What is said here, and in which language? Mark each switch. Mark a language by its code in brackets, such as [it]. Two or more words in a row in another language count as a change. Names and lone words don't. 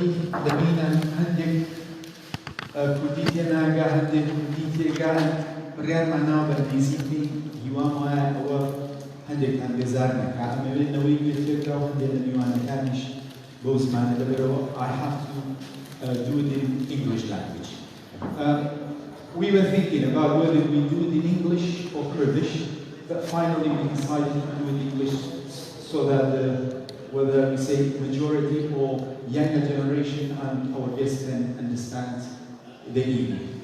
[ckb] دەبینە هەندێک کوردی تێناگا هەندێک کوردی تێگا بڕیارمان ناوە بەرنێزیکەی هیوام وایە ئەوە هەندێکتان بێزار نەکا ئەمەوێنەوەی گوێتێکرا و هەندێک لە میوانەکانیش بەو زمانە لەبەرەوە [en] I have to do it in English language. We were thinking about whether we do it in English or Kurdish, but finally we decided to do it in English so that whether we say majority or younger generation and our guests can understand the meaning.